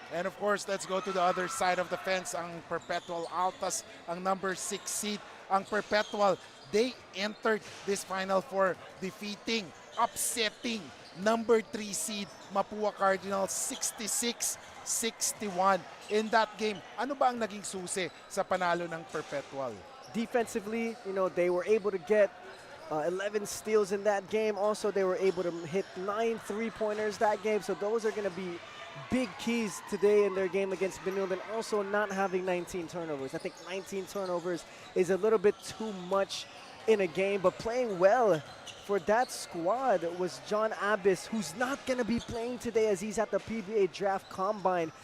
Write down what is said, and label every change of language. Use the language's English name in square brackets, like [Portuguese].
[English] And of course, let's go to the other side of the fence. [Filipino] Ang Perpetual Altas, ang number 6 seed. [English] Ang Perpetual, they entered this Final Four defeating, upsetting number 3 seed Mapua Cardinals 66-61. [Filipino] In that game, ano ba ang naging susi sa panalo ng Perpetual? [English] Defensively, you know, they were able to get 11 steals in that game. Also, they were able to hit 9 3-pointers that game. So those are going to be big keys today in their game against Benilde, and also not having 19 turnovers. I think 19 turnovers is a little bit too much in a game, but playing well for that squad was John Abbas, who's not going to be playing today as he's at the PBA Draft Combine.